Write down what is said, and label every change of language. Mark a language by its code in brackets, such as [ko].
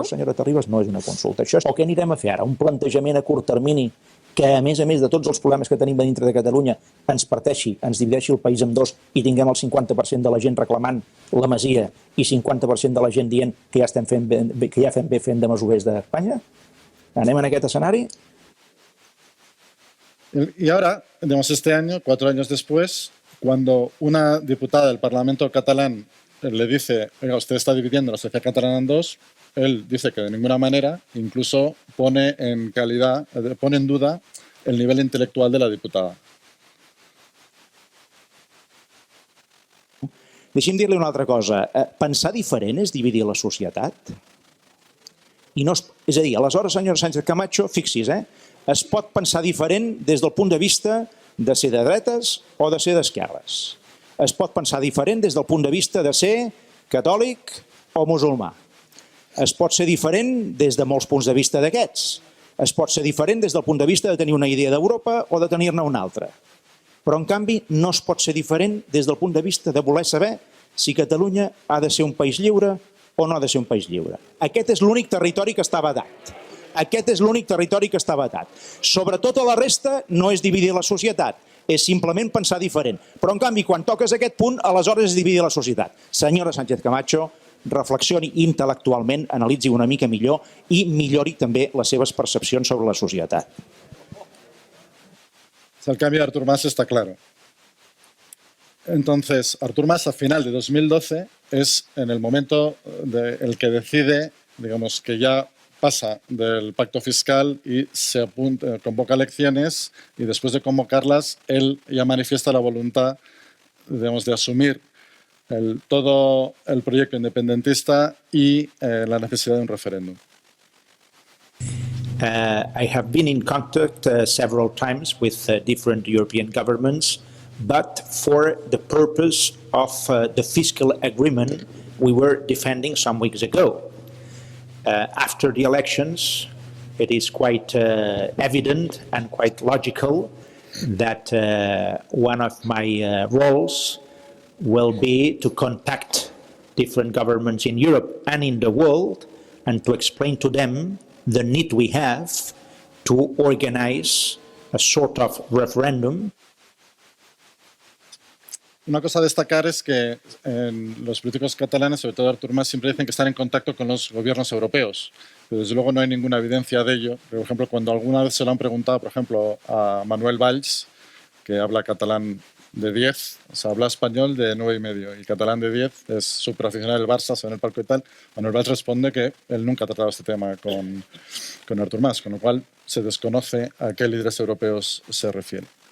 [ca] Això, senyora Terribas, no és una consulta. Això és el que anirem a fer ara, un plantejament a curt termini que, a més de tots els problemes que tenim a dintre de Catalunya, ens parteixi, ens divideixi el país en dos i tinguem el 50% de la gent reclamant la masia i 50% de la gent dient que ja estem fent bé fent de masovers d'Espanya? Anem en aquest escenari? [es] Y ahora, digamos, este año, 4 años después, cuando una diputada del Parlamento catalán le dice, oiga, usted está dividiendo la sociedad catalana en dos, él dice que de ninguna manera, incluso pone en duda el nivel intelectual de la diputada. [ca] Deixi'm dir-li una altra cosa. Pensar diferent és dividir la societat? És a dir, aleshores, senyora Sánchez Camacho, fixi's, es pot pensar diferent des del punt de vista de ser de dretes o de ser d'esquerres. Es pot pensar diferent des del punt de vista de ser catòlic o musulmà. Es pot ser diferent des de molts punts de vista d'aquests. Es pot ser diferent des del punt de vista de tenir una idea d'Europa o de tenir-ne una altra. Però, en canvi, no es pot ser diferent des del punt de vista de voler saber si Catalunya ha de ser un país lliure o no ha de ser un país lliure. Aquest és l'únic territori que està vedat. Aquest és l'únic territori que està vetat. Sobretot a la resta no és dividir la societat, és simplement pensar diferent. Però, en canvi, quan toques aquest punt, aleshores és dividir la societat. Senyora Sánchez Camacho, reflexioni intel·lectualment, analitzi una mica millor i millori també les seves percepcions sobre la societat. [es] El cambio de Artur Mas está claro. Entonces, Artur Mas a final de 2012 es en el momento el que decide, digamos, que ya pasa del pacto fiscal y se convoca elecciones y después de convocarlas, él ya manifiesta la voluntad, digamos, de asumir todo el proyecto independentista y la necesidad de un referéndum. [en] I have been in contact several times with different European governments, but for the purpose of the fiscal agreement we were defending some weeks ago. After the elections, it is quite evident and quite logical that one of my roles will be to contact different governments in Europe and in the world and to explain to them the need we have to organize a sort of referendum. [es] Una cosa a destacar es que los políticos catalanes, sobre todo Artur Mas, siempre dicen que están en contacto con los gobiernos europeos. Pero desde luego no hay ninguna evidencia de ello. Por ejemplo, cuando alguna vez se lo han preguntado, por ejemplo, a Manuel Valls, que habla catalán de 10, o sea, habla español de 9,5 y catalán de 10, es súper aficionado del Barça, se ve en el palco y tal, Manuel Valls responde que él nunca ha tratado este tema con Artur Mas, con lo cual se desconoce a qué líderes europeos se refiere.